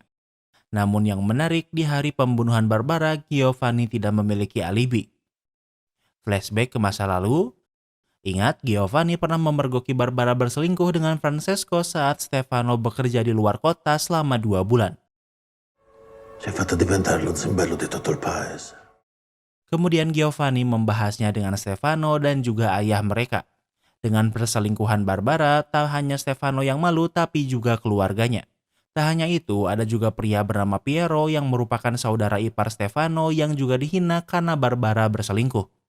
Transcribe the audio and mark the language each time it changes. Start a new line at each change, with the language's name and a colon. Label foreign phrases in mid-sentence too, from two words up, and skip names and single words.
Indonesian: Namun yang menarik, di hari pembunuhan Barbara, Giovanni tidak memiliki alibi. Flashback ke masa lalu. Ingat, Giovanni pernah memergoki Barbara berselingkuh dengan Francesco saat Stefano bekerja di luar kota selama 2 bulan.
Italian: Ci hai fatto diventare lo zimbello di tutto il paese.
Indonesian: Kemudian Giovanni membahasnya dengan Stefano dan juga ayah mereka. Dengan perselingkuhan Barbara, tak hanya Stefano yang malu tapi juga keluarganya. Tak hanya itu, ada juga pria bernama Piero yang merupakan saudara ipar Stefano yang juga dihina karena Barbara berselingkuh.